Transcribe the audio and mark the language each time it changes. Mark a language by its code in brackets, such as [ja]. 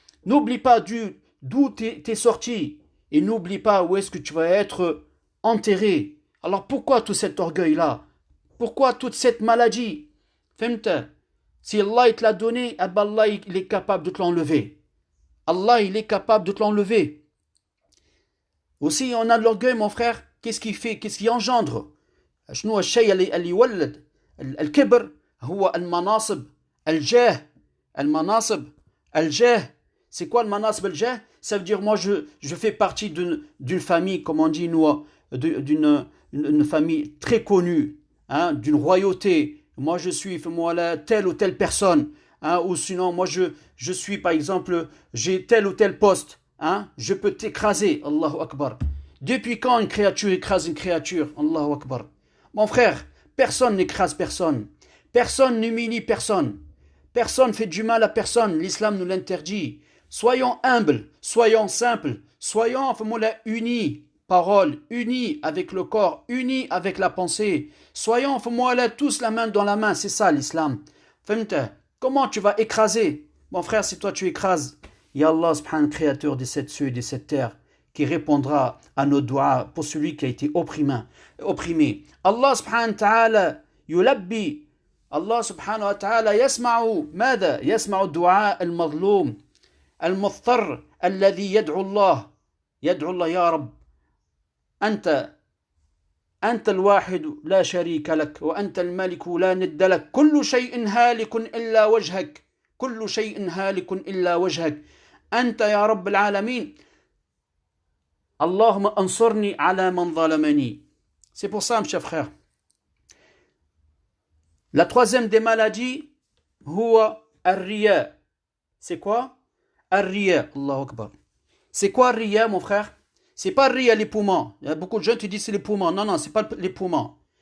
[fr] N'oublie pas d'où t'es sorti et n'oublie pas où est-ce que tu vas être enterré. Alors pourquoi tout cet orgueil-là? Pourquoi toute cette maladie? Si Allah te l'a donné, Allah il est capable de te l'enlever. Allah il est capable de te l'enlever. Aussi on a de l'orgueil, mon frère. Qu'est-ce qu'il fait? Qu'est-ce qu'il engendre? [ar] شنو الشيء اللي يولد الكبر هو المناصب الجاه المناصب الجاه. [fr] C'est quoi le manasib al-jah? Ça veut dire moi je fais partie d'une famille, comme on dit nous, d'une famille très connue, d'une royauté. Moi je suis telle ou telle personne, ou sinon moi je suis par exemple, j'ai tel ou tel poste, je peux t'écraser. Allahu Akbar. Depuis quand une créature écrase une créature? Allahu Akbar. Mon frère, personne n'écrase personne. Personne n'humilie personne. Personne ne fait du mal à personne. L'islam nous l'interdit. Soyons humbles, soyons simples, soyons unis, parole, unis avec le corps, unis avec la pensée. Soyons tous la main dans la main, c'est ça l'islam. Comment tu vas écraser? Mon frère, si toi tu écrases, il y a Allah subhanahu créateur des sept cieux et de cette terre qui répondra à nos doigts pour celui qui a été opprimé. [ar] Allah subhanahu wa ta'ala yulabbi. Allah subhanahu wa ta'ala yasma'u ماذا؟ يسمع الدعاء المظلوم المضطر الذي يدعو الله يا رب أنت الواحد لا شريك لك وأنت الملك لا ند لك كل شيء هالك إلا وجهك كل شيء هالك إلا وجهك أنت يا رب العالمين اللهم انصرني على من ظلمني. [fr] C'est pour ça, mes chers frères. La troisième des maladies, [ar] huwa ar-riya. [fr] C'est quoi? Ar-riya, Allahu Akbar. C'est quoi ar-riya, mon frère? C'est pas Ria les poumons. Il y a beaucoup de gens qui disent c'est les poumons. Non, non, c'est pas les poumons.